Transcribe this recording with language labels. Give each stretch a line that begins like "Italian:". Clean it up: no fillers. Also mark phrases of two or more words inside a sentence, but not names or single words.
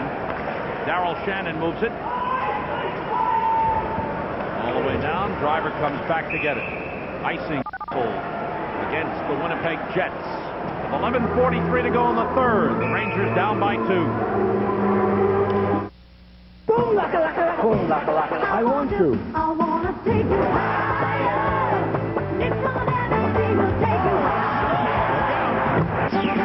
English: Darryl Shannon moves it. All the way down. Driver comes back to get it. Icing against the Winnipeg Jets. With 11:43 to go in the third. The Rangers down by 2. Boom, laka, laka, laka. Boom, laka, laka. I want to. I want to take you higher. It's on energy, will take you higher.